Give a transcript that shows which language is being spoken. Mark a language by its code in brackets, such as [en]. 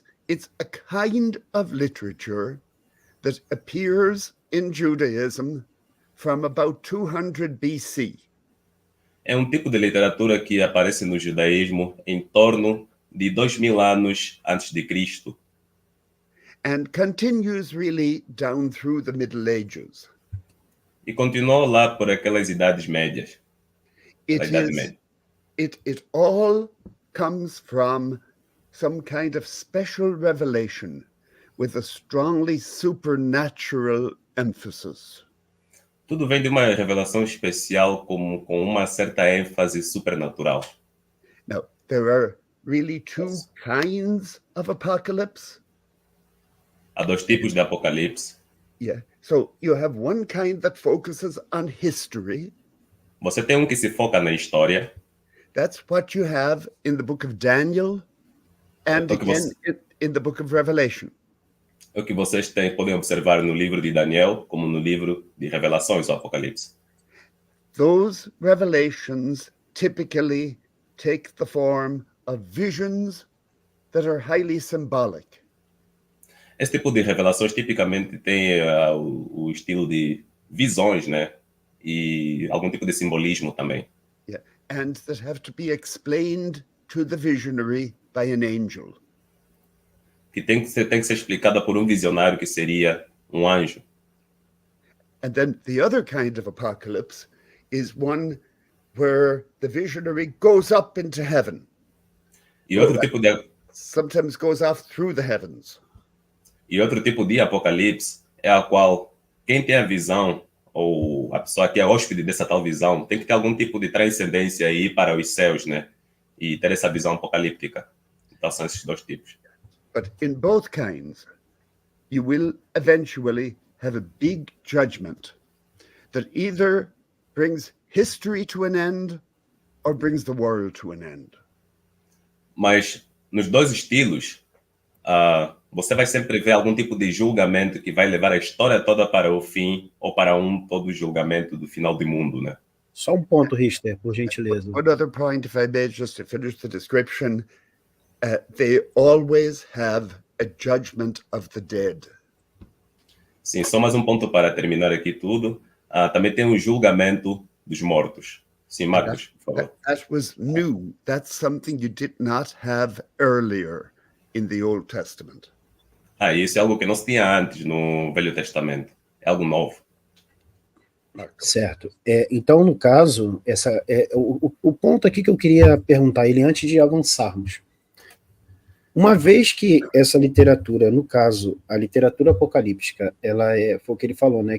[en] It's a kind of literature that appears in Judaism from about 200 BC. [pt] É um tipo de literatura que aparece no judaísmo em torno de 2000 anos antes de Cristo. [en] And continues really down through the Middle Ages. [pt] E continuou lá por aquelas idades médias. [en] It all comes from some kind of special revelation with a strongly supernatural emphasis. [pt] Tudo vem de uma revelação especial com uma certa ênfase supernatural. [en] Now, there are really two kinds of apocalypse. [pt] Há dois tipos de Apocalipse. [en] Yeah. So you have one kind that focuses on history. [pt] Você tem um que se foca na história. [en] That's what you have in the book of Daniel and Okay, again in the book of Revelation. [pt] É o que vocês podem observar no livro de Daniel, como no livro de Revelações, o Apocalipse. [en] Those revelations typically take the form of visions that are highly symbolic. [pt] Esse tipo de revelações tipicamente tem o estilo de visões, né? E algum tipo de simbolismo também. [en] Yeah. And that have to be explained to the visionary by an angel. [pt] Que tem que ser explicada por um visionário que seria um anjo. [en] And then the other kind of apocalypse is one where the visionary goes up into heaven. [pt] E outro tipo de [en] Sometimes goes off through the heavens. [pt] E outro tipo de apocalipse é a qual quem tem a visão, ou a pessoa que é hóspede dessa tal visão, tem que ter algum tipo de transcendência e ir para os céus, né? E ter essa visão apocalíptica. Então são esses dois tipos. [en] But in both kinds, you will eventually have a big judgment that either brings history to an end or brings the world to an end. [pt] Mas nos dois estilos, você vai sempre ver algum tipo de julgamento que vai levar a história toda para o fim ou para todo julgamento do final do mundo, né? Só um ponto, Richter, por gentileza. [en] One other point, if I may, just to finish the description, they always have a judgment of the dead. [pt] Sim, só mais um ponto para terminar aqui tudo. Também tem o julgamento dos mortos. Sim, Marcos, por favor. [en] That was new. That's something you did not have earlier in the Old Testament. [pt] Isso é algo que não se tinha antes no Velho Testamento. É algo novo. Certo. Então, no caso, o ponto aqui que eu queria perguntar ele antes de avançarmos. Uma vez que essa literatura, no caso, a literatura apocalíptica, foi o que ele falou, né?